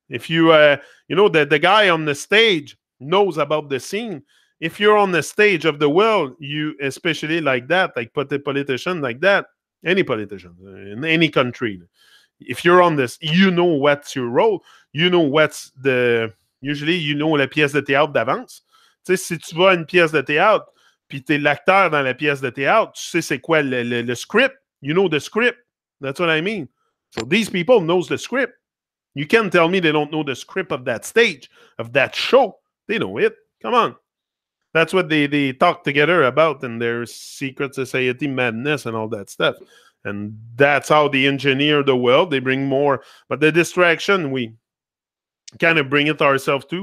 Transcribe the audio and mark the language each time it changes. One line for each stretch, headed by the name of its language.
English: If you, the guy on the stage knows about the scene. If you're on the stage of the world, you, especially like that, like put a politician like that, any politician in any country, if you're on this, you know what's your role. You know what's usually, you know
French: la pièce de théâtre d'avance. Tu sais, si tu vas à une pièce de théâtre, puis t'es l'acteur dans la pièce de théâtre, tu sais c'est quoi le script.
English: You know the script. That's what I mean. So these people knows the script. You can't tell me they don't know the script of that stage, of that show. They know it. Come on. That's what they talk together about in their secret society madness and all that stuff. And that's how they engineer the world. They bring more. But the distraction, we kind of bring it ourselves too.